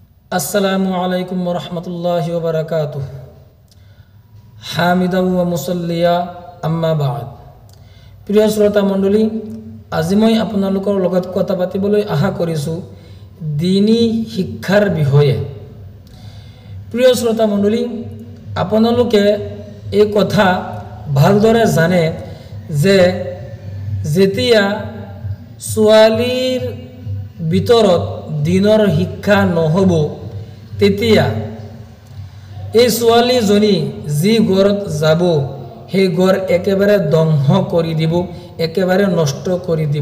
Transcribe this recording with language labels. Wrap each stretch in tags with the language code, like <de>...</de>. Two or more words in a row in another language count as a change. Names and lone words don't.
<ar>السلام عليكم ورحمة الله وبركاته. حامدا ومصليا أما بعد.</ar> <as>প্ৰিয় শ্ৰোতা মণ্ডলী, আজি মই আপোনালোকৰ লগত কথা পাতিবলৈ আশা কৰিছোঁ দিনী শিক্ষাৰ বিষয়ে। প্ৰিয় শ্ৰোতা মণ্ডলী, আপোনালোকে এই কথা ভালদৰে জানে যে যেতিয়া ছোৱালীৰ ভিতৰত দিনৰ শিক্ষা নহ'ব, তেতিয়া এই ছোৱালীজনী যি ঘৰত যাব সেই ঘৰ একেবাৰে ধ্বংস কৰি দিব, একেবাৰে নষ্ট কৰি দিব।</as>